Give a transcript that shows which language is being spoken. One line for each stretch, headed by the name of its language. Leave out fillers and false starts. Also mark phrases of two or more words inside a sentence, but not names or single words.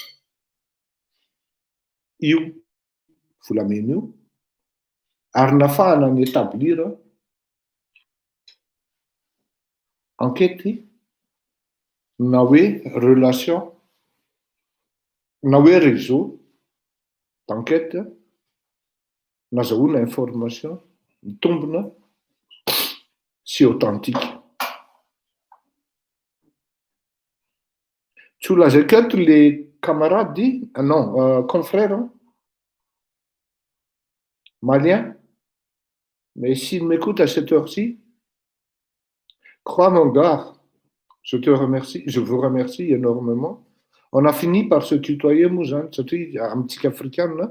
Malagasy: io volamena io ary nafahana ny
French: établir enquête
Malagasy: na hoe relation na hoe
French: réseau d'enquête
Malagasy: nazahoana information mitombina sy authentique. Tsy ho lazaiko eto
French: les camarades non confrères maliens, mais s'ils m'écoutent à cette heure-ci, crois mon gars, je te remercie, je vous remercie énormément. On a fini par se tutoyer, Mouzan, c'est un petit africain, là.